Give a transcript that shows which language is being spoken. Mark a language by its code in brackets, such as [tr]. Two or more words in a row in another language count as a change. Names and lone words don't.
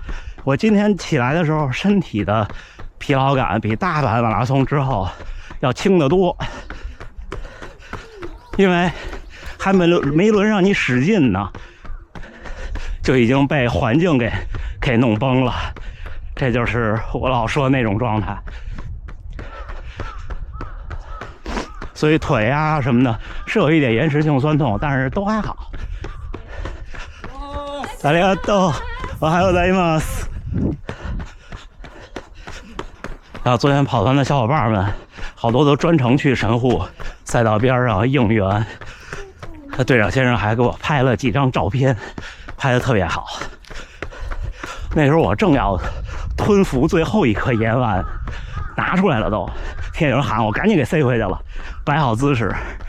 [zh] 我今天起来的时候身体的疲劳感比大阪马拉松之后要轻得多，因为还没轮让你使劲呢，就已经被环境给弄崩了。这就是我老说的那种状态。所以腿啊什么的是有一点延迟性酸痛，但是都还好。 [ja] ありがとう。おはようございます。 [zh] 然后昨天跑团的小伙伴们好多都专程去神户赛道边上应援，队长先生还给我拍了几张照片，拍得特别好。那时候我正要吞服最后一颗盐丸，拿出来了都，听见有人喊我，赶紧给塞回去了，摆好姿势。